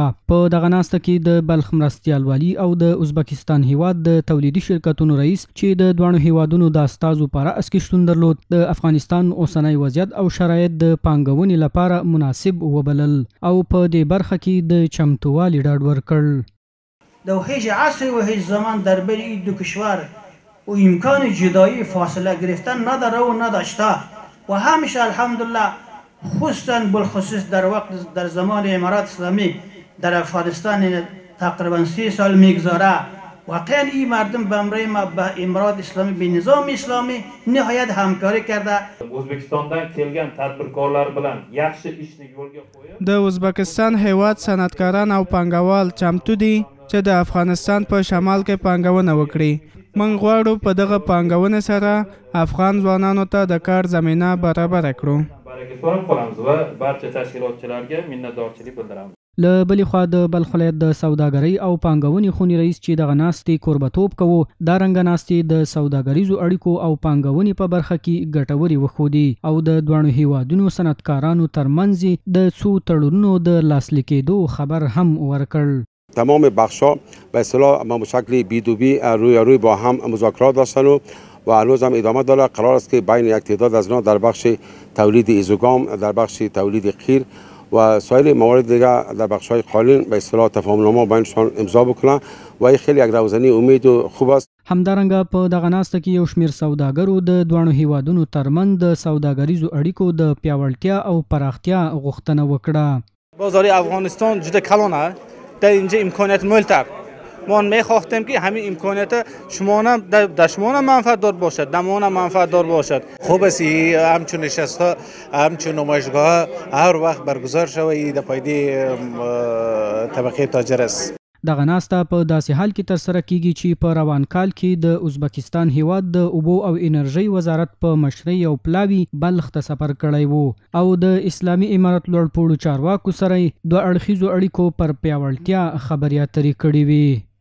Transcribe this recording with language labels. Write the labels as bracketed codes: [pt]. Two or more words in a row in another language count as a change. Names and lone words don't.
[ps] په دغه ناسته کې د بلخ مرستیال والي او د ازبکستان هیواد د تولیدي شرکتونو رئیس چې د دوه هیوادونو د استازو په رأس کې شتون درلود، د افغانستان اوسنی وضعیت او شرایط د پانګونې لپاره مناسب وبلل او په دې برخه کې د چمتووالي ډاډ ورکړ. [fa] در هیچ عصر و هیچ زمان در بین این دو کشور و امکان جدایی فاصله گرفتن نداره و نداشته و همیشه الحمدلله خصوصا بالخصوص در وقت در زمان امارات اسلامی در افغانستان تقریبا 30 سال میگذاره. واقعا این مردم به امروز ما به امارات اسلامی به نظام اسلامی نهایت همکاری کرده. [uz] O'zbekistondan kelgan tadbirkorlar bilan yaxshi ishni yo'lga qo'yib [ps] د ازبکستان هیواد صنعتکاران او پانګوال چمتو دي چې د افغانستان په شمال کې پانګونه وکړي. موږ غواړو په دغه پانګونې سره افغان ځوانانو ته د کار زمینه برابر کړو. [uz] baraka qolamiz va barcha tashkilotchilarga minnatdorchilik bildiramiz. [ps] له بلې خوا د بلخ ولایت د سوداګرۍ او پانګونې خونې رئیس چې دغه ناستې کوربتوب کوو، دا رنګه ناستې د سوداګریزو اړیکو او پانګونې په برخه کې ګټورې وښودې او د دواړو هیوادونو صنعتکارانو ترمنځ د څو تړونونو د لاسلیک کېدو خبر هم ورکړ. [fa] تمام بخش‌ها به اصطلاح با شکل بی‌دوبی روی با هم مذاکرات داشتن و هنوز هم ادامه داره. قرار است که بین یک تعداد از آنها در بخش تولید ایزوگام، در بخش تولید قیر و سایر موارد دیگر در بخش‌های قالین به اصطلاح تفاهم‌نامه بینشان امضا بکنند و این خیلی یک روزنی امید و خوب است. [ps] همدارنګه په دغه ناسته کې یو شمېر سوداګرو د دواړو هیوادونو ترمنځ د سوداګریزو اړیکو د پیاوړتیا او پراختیا غوښتنه وکړه. [fa] بازار افغانستان جدا کلانه، در اینجا امکانات مولتر. ما می‌خواستیم که همین امکانات شما در شما منفعت دار باشد، در ما منفعت دار باشد. خوب است همچون نشست‌ها، همچون نمایشگاه‌ها هر وقت برگزار شوی در پایده طبقه تاجر است. [ps] دغه ناسته په داسې حال کې ترسره کیږي چې په روان کال کې د ازبکستان هیواد د اوبو او انرژۍ وزارت په مشرۍ او پلاوي بلخ ته سفر کړی وو او د اسلامي امارت لوړپوړو چارواکو سره دوه اړخیزو اړیکو پر پیاوړتیا خبرې اترې کړې وې.